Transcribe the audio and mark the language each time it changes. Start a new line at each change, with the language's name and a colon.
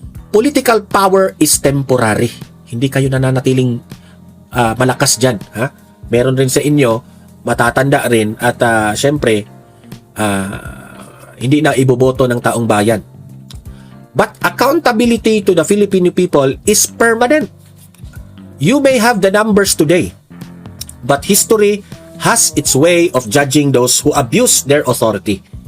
English: Political power is temporary.
Filipino: Hindi kayo nananatiling malakas dyan. Meron rin sa inyo, matatanda rin, at syempre, hindi na iboboto ng taong bayan.
English: But accountability to the Filipino people is permanent. You may have the numbers today, but history has its way of judging those who abuse their authority.